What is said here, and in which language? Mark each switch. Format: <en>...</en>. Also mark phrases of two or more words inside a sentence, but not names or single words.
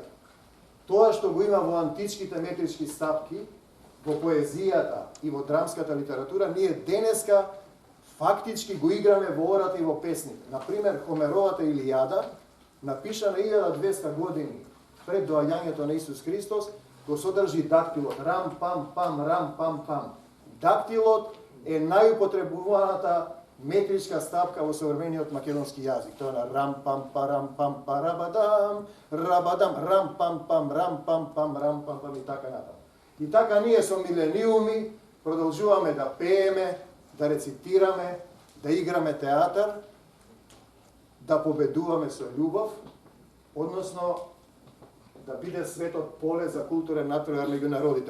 <mk>Тоа што го има во античките метрички стапки, во поезијата и во драмската литература, ние денеска фактички го играме во ората и во песните. Например, Хомеровата Илијада, напишана 1200 години пред доаѓањето на Исус Христос, го содржи дактилот. Рам, пам, пам, рам, пам, пам. Дактилот е најупотребуваната метричка стапка во современиот македонски јазик. Тоа е на рам, пам, парам, пам, парабадам, рабадам, рам, пам, пам, рам, пам, пам, рам, пам, пам и така натаму. И така ние со милениуми продолжуваме да пееме, да рецитираме, да играме театар, да победуваме со љубов, односно да биде светот поле за културен натпревар меѓу народите.</mk>